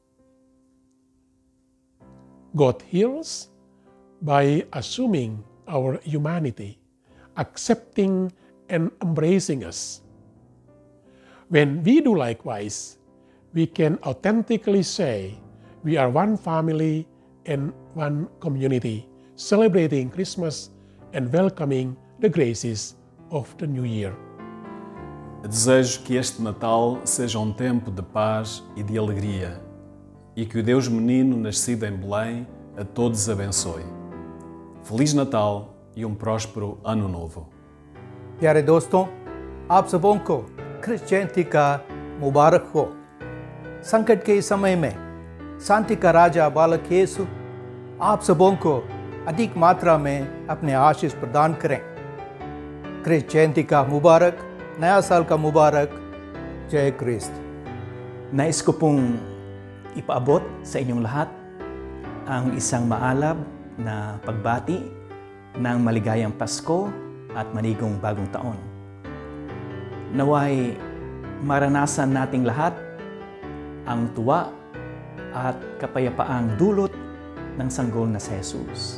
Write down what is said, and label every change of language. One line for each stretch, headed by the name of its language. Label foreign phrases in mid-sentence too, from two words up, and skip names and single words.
English: God heals by assuming our humanity, accepting and embracing us. When we do likewise, we can authentically say we are one family and one community, celebrating Christmas and welcoming the graces of the New Year.
Portuguese: Desejo que este Natal seja um tempo de paz e de alegria e que o Deus menino nascido em Belém a todos abençoe. Feliz Natal e um próspero Ano Novo.
Hindi: प्यारे दोस्तों, आप सबों को क्रिस जयंती का मुबारक हो। संकट के इस समय में शांति का राजा बालक यीशु आप सबों को अधिक मात्रा में अपने आशीष प्रदान करें। क्रिस जयंती का मुबारक, नया साल का मुबारक, जय क्रिस्त।
Filipino: Nais ko pong ipaabot sa inyong lahat ang isang maalab na pagbati ng maligayang Pasko at manigong bagong taon. Naway maranasan nating lahat ang tuwa at kapayapaang dulot ng sanggol na si Jesus.